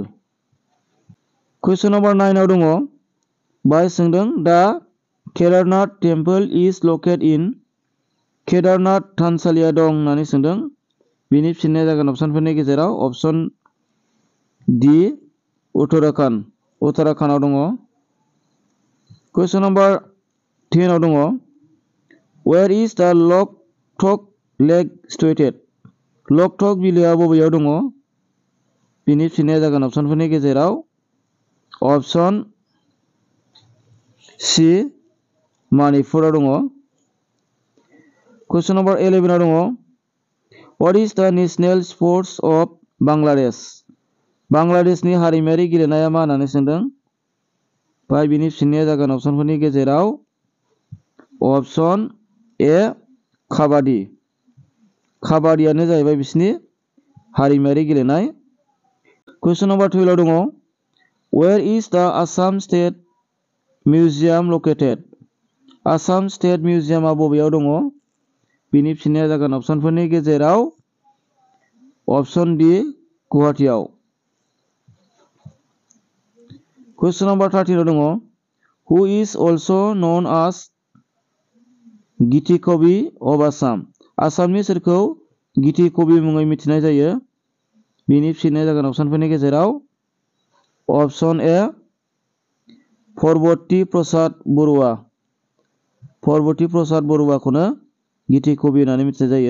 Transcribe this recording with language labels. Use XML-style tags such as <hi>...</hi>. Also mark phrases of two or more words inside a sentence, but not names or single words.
<en>question number</en> <brx>9 आव दङ बाहाय सोंदों</brx> <en>the Kedarnath temple is located in?</en> <brx>केदारनाथ थानसालिया दं होननानै सोंदों। बिनि फिननाया जागोन अपसनफोरनि गेजेराव अपसन डि उत्तराखन्डआव दङ।</brx> <en>question number</en> <brx>10 आव दङ</brx> <en>where is the Loktak lake situated?</en> <brx>लकटक बिलोआ बबेयाव दङ? बिनि फिननाया जागोन अपसनफोरनि गेजेराव अपसन सि मणिपुराव दङ।</brx> <en>question number</en> <brx>11 आव दङ</brx> <en>what is the national sports of Bangladesh?</en> <brx>बांलादेशनि हारिमायारि गेलेनाया मा होननानै सोंदों। बाहाय बिनि फिननाया जागोन अपसनफोरनि गेजेराव अपसन ए काबादि। काबादियानो जाहैबाय बिसिनि हारिमायारि गेलेनाय।</brx> <en>question number</en> <brx>12 आव दङ</brx> <en>where is the Assam State Museum located?</en> <brx>आसाम स्टेट मिउजियामा बबेयाव दङ? बिनि फिननाया जागोन अपसनफोरनि गेजेराव अपसन डि गुवाहाटीआव।</brx> <en>question number</en> <brx>13 आव दङ</brx> <en>who is also known as Githi Kavi of Assam.</en> <brx>आसामनि सोरखौ गिथि कवि मुङै मिथिनाय जायो? बिनि फिननाया जागोन अपसनफोरनि गेजेराव अपसन ए परबती प्रसाद बरुवा। परबती प्रसाद बरुवाखौनो गिथि कवि होननानै मिथिनाय जायो।</brx>